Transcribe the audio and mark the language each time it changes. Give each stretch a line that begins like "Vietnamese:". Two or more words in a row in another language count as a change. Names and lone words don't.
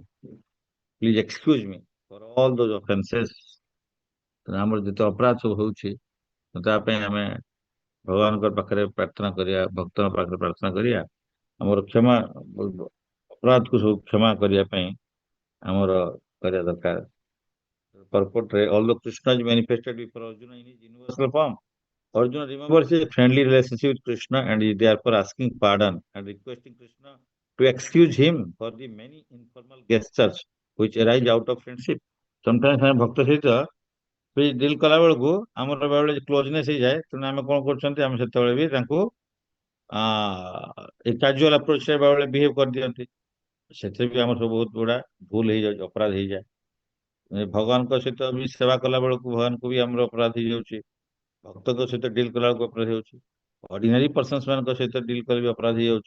English: Please excuse me for all those offenses.
Odia: ଆମର ଯେତେ ଅପରାଧ ସବୁ ହଉଛି, ତା ପାଇଁ ଆମେ ଭଗବାନଙ୍କ ପାଖରେ ପ୍ରାର୍ଥନା କରିବା, ଭକ୍ତଙ୍କ ପାଖରେ ପ୍ରାର୍ଥନା କରିବା, ଆମର କ୍ଷମା ଅପରାଧକୁ ସବୁ କ୍ଷମା କରିବା ପାଇଁ ଆମର କରିବା ଦରକାର।
English: Purport, although Krishna is manifested before Arjuna in his universal form, Arjuna remembers his friendly relationship with Krishna and is therefore asking pardon and requesting Krishna to excuse him for the many informal gestures which arise out of friendship.
Odia: ସମଟାଇମ୍ସ ଆମେ ଭକ୍ତ ସହିତ ବି ଡିଲ୍ କଲା ବେଳକୁ ଆମର ବେଳେବେଳେ କ୍ଲୋଜନେସ୍ ହେଇଯାଏ। ତେଣୁ ଆମେ କଣ କରୁଛନ୍ତି, ଆମେ ସେତେବେଳେ ବି ତାଙ୍କୁ ଏ
English: casual approach
Odia: ବେଳେବେଳେ ବିହେଭ୍ କରିଦିଅନ୍ତି। ସେଥିରେ ବି ଆମର ସବୁ ବହୁତ ଗୁଡା ଭୁଲ ହେଇଯାଉଛି, ଅପରାଧ ହେଇଯାଏ। ଭଗବାନଙ୍କ ସହିତ ବି ସେବା କଲା ବେଳକୁ ଭଗବାନଙ୍କୁ ବି ଆମର ଅପରାଧ ହେଇଯାଉଛି, ଭକ୍ତଙ୍କ ସହିତ ଡିଲ୍ କଲା ବେଳକୁ ଅପରାଧ ହେଇଯାଉଛି,
English: ordinary persons
Odia: ମାନଙ୍କ ସହିତ ଡିଲ୍ କଲେ ବି ଅପରାଧ ହେଇଯାଉଛି।